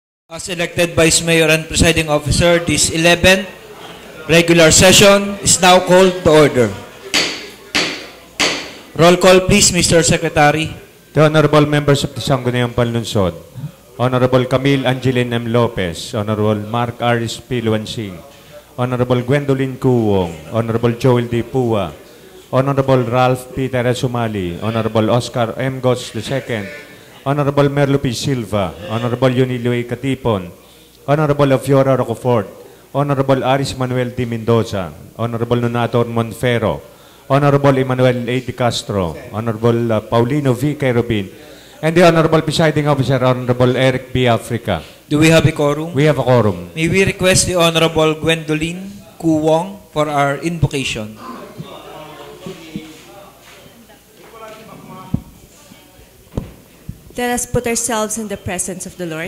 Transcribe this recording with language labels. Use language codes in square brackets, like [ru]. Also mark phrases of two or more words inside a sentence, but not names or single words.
[en] As elected Vice Mayor and Presiding Officer, this 11th regular session is now called to order. Roll call please, Mr. Secretary. The Honorable Members of the Sangguniang Panlunsod, Honorable Camille Angeline M. Lopez, Honorable Mark Aris P. Luansing, Honorable Gwendolyn Kuwong, Honorable Joel D. Pua, Honorable Ralph P. Teresumali, Honorable Oscar M. Gos II, Honorable Merlo P. Silva, Honorable Yunilio A. Katipon, Honorable Afiora Rocofort, Honorable Aris Manuel D. Mendoza, Honorable Nonator Monfero, Honorable Emmanuel A. Di Castro, Honorable Paulino V. Kerubin, and the Honorable Presiding Officer, Honorable Eric B. Africa. Do we have a quorum? We have a quorum. May we request the Honorable Gwendolyn Kuwong for our invocation. Let us put ourselves in the presence of the Lord.